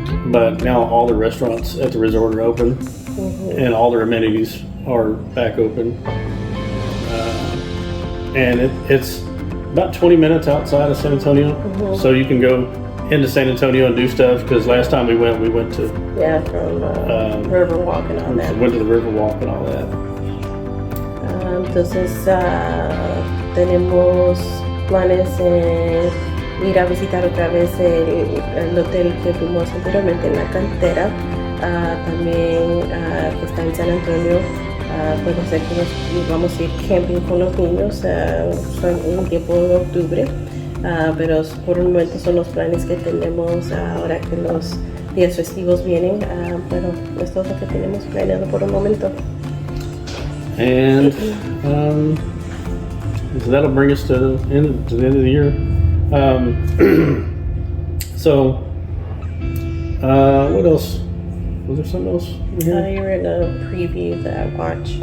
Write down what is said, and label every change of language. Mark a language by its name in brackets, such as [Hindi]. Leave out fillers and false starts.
[English] But now all the restaurants at the resort are open, and all their amenities are back open. And it's about 20 minutes outside of San Antonio, so you can go into San Antonio and do stuff. Because last time we went to from Riverwalk and all that. Went to the Riverwalk and all that. [Spanish] Entonces tenemos planes ir a visitar otra vez el hotel que fuimos anteriormente en La Cantera, también que está en San Antonio. Puede ser que vamos a ir camping con los niños en un tiempo de octubre, pero por un momento son los planes que tenemos ahora que los días festivos vienen, pero esto es lo que tenemos planeado por un momento. [English] And so that'll bring us to the end of the year. So, what else? Was there something else? You were in a preview that I watched.